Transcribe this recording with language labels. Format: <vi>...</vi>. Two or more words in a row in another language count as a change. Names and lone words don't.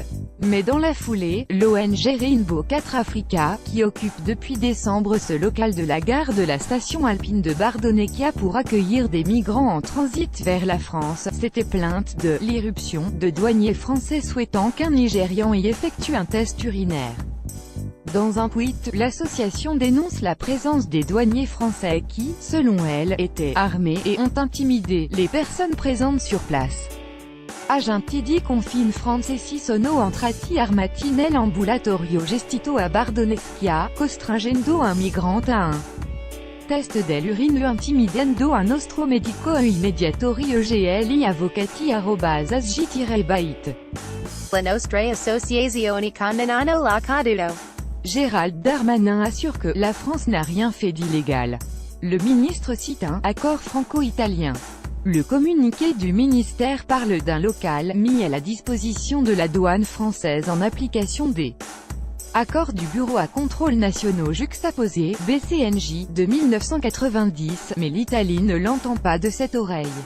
<fr>Mais dans la foulée, l'ONG Rainbow 4 Africa, qui occupe depuis décembre ce local de la gare de la station alpine de Bardonecchia pour accueillir des migrants en transit vers la France, s'était plainte de l'irruption de douaniers français souhaitant qu'un Nigérian y effectue un test urinaire. Dans un tweet, l'association dénonce la présence des douaniers français qui, selon elle, étaient armés et ont intimidé les personnes présentes sur place.</fr> <it>Agenti di confine francesi sono entrati armati nell'ambulatorio gestito a Bardonecchia, costringendo un migrante a un test dell'urine intimidendo a nostro medico immediatori egli avvocati @asg-bait. La nostra associazione condannano l'accaduto.</it> <fr>Gérald Darmanin assure que la France n'a rien fait d'illégal. Le ministre cite un accord franco-italien. Le communiqué du ministère parle d'un local mis à la disposition de la douane française en application des accords du Bureau à contrôle nationaux juxtaposés, BCNJ, de 1990, mais l'Italie ne l'entend pas de cette oreille.</fr>